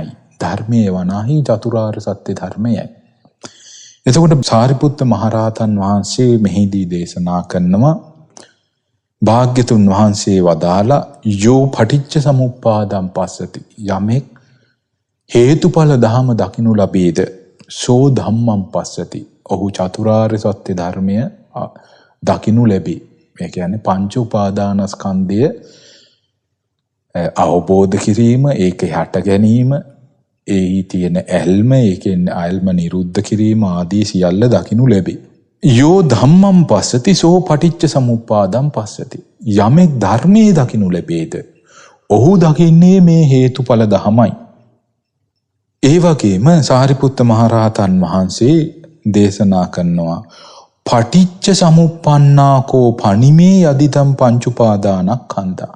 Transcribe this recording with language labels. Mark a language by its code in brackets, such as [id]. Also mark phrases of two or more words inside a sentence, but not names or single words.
[si] ධර්මයේ වනාහි චතුරාර්ය සත්‍ය ධර්මයයි. එතකොට සාරිපුත්ත මහරහතන් වහන්සේ මෙහිදී දේශනා කරනවා භාග්‍යතුන් වහන්සේ වදාලා [pi] යෝ පටිච්ච සමුප්පාදං පස්සති. [si] යමෙක් හේතුඵල ධම දකිනු ලබේද [pi] සෝ ධම්මං පස්සති. [si] ඔහු චතුරාර්ය සත්‍ය ධර්මය දකිනු ලැබේ. මේ කියන්නේ පංච උපාදානස්කන්ධය අවබෝධ කිරීම, ඒක හට ගැනීම, එහි තියෙන ඇල්ම, ඒකෙන් ඇල්ම නිරුද්ධ කිරීම ආදී සියල්ල දකිනු ලැබේ. [pi] යෝ ධම්මං පස්සති සෝ පටිච්ච සමුප්පාදං පස්සති. [si] යමෙක් ධර්මයේ දකිනු ලැබේද ඔහු දකින්නේ මේ හේතුඵල ධමයි. ඒ වගේම සාරිපුත්ත මහරහතන් වහන්සේ දේශනා කරනවා [pi] පටිච්ච සමුප්පන්නාකෝ පනිමේ යදිතම් පංච උපාදානස්කන්ධා.